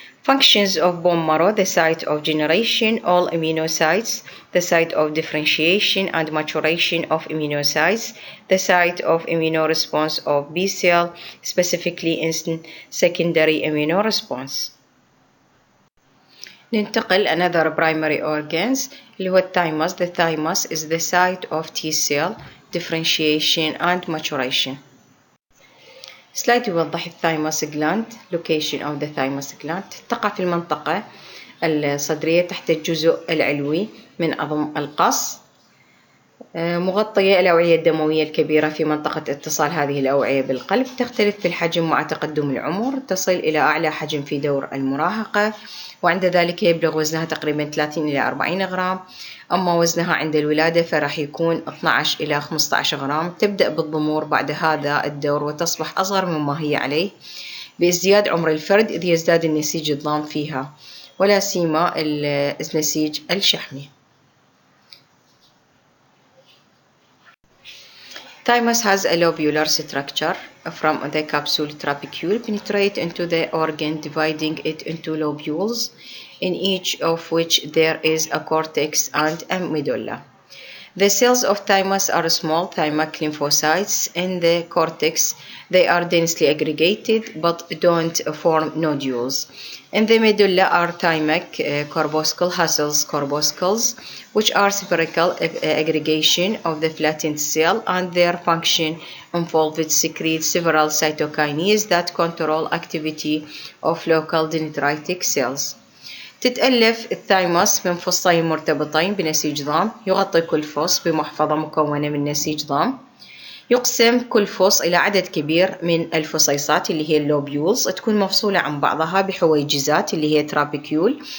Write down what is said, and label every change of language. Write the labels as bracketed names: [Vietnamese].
[English] Functions of bone marrow: the site of generation, all immunocytes; the site of differentiation and maturation of immunocytes; the site of immunoresponse of B cell, specifically in secondary immunoresponse. [Arabic] ننتقل [English] another primary organs [Arabic] اللي هو الثايموس. [English] The thymus is the site of T cell differentiation and maturation. [Arabic] سلايد يوضح الثايموس gland. [English] Location of the thymus gland. [Arabic] تقع في المنطقة الصدرية تحت الجزء العلوي من عظم القص، مغطية الأوعية الدموية الكبيرة في منطقة اتصال هذه الأوعية بالقلب. تختلف في الحجم مع تقدم العمر، تصل إلى أعلى حجم في دور المراهقة، وعند ذلك يبلغ وزنها تقريبا 30 إلى 40 غرام. أما وزنها عند الولادة فراح يكون 12 إلى 15 غرام. تبدأ بالضمور بعد هذا الدور وتصبح أصغر مما هي عليه بازدياد عمر الفرد، إذ يزداد النسيج الضام فيها، ولا سيما النسيج الشحمي. [English] Thymus has a lobular structure from the capsule trapecule penetrate into the organ, dividing it into lobules, in each of which there is a cortex and a medulla. The cells of thymus are small thymic lymphocytes. In the cortex, they are densely aggregated but don't form nodules. In the medulla are thymic corpuscle corpuscles, which are spherical aggregation of the flattened cell, and their function involved secrete several cytokines that control activity of local dendritic cells. [Arabic] تتألف الثايموس من فصين مرتبطين بنسيج ضام، يغطي كل فص بمحفظة مكونة من نسيج ضام. يقسم كل فص إلى عدد كبير من الفصيصات اللي هي اللوبيولز، تكون مفصولة عن بعضها بحويجزات اللي هي ترابيكيول.